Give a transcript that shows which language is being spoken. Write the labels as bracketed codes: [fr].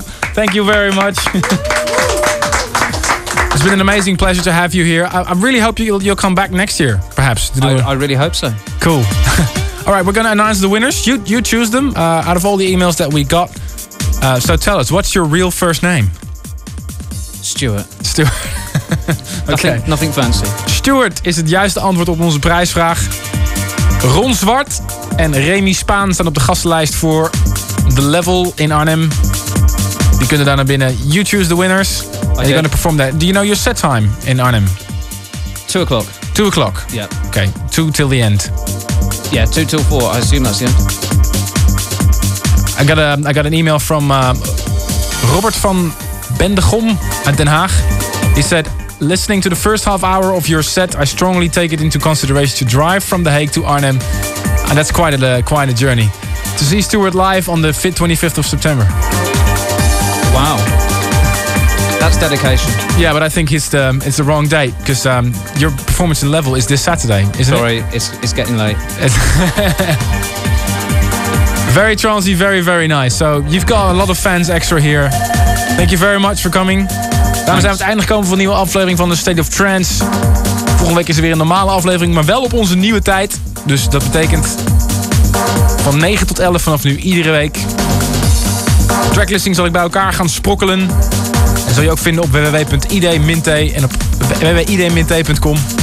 [en] Thank you very much. It's been an amazing pleasure to have you here. I really hope you'll come back next year, perhaps. I really hope so. Cool. All right, we're going to announce the winners. You choose them out of all the emails that we got. So tell us, what's your real first name? Stuart. Okay. Nothing fancy. [nl] Stuart is het juiste antwoord op onze prijsvraag. Ron Zwart en Remy Spaan staan op de gastenlijst voor The Level in Arnhem. Die kunnen daar naar binnen. [en] You choose the winners. And you're going to perform that. Do you know your set time in Arnhem? 2:00. 2:00? Yeah. Okay, 2 till the end. Yeah, 2 till 4. I assume that's the end. I got an email from Robert van Bendegom uit Den Haag. He said, listening to the first half hour of your set, I strongly take it into consideration to drive from The Hague to Arnhem. And that's quite a journey. To see Stuart live on the 25th of September. Wow. That's dedication. Yeah, but I think it's the wrong date, because your performance in Level is this Saturday, isn't Sorry, it? Sorry, it's getting late. Very transy, very, very nice. So you've got a lot of fans extra here. Thank you very much for coming. [nl] Daarom zijn we aan het einde gekomen van een nieuwe aflevering van The State of Trance. Volgende week is er weer een normale aflevering, maar wel op onze nieuwe tijd. Dus dat betekent van 9 tot 11 vanaf nu, iedere week. Tracklisting zal ik bij elkaar gaan sprokkelen. En zal je ook vinden op www.id-t en op www.id-t.com.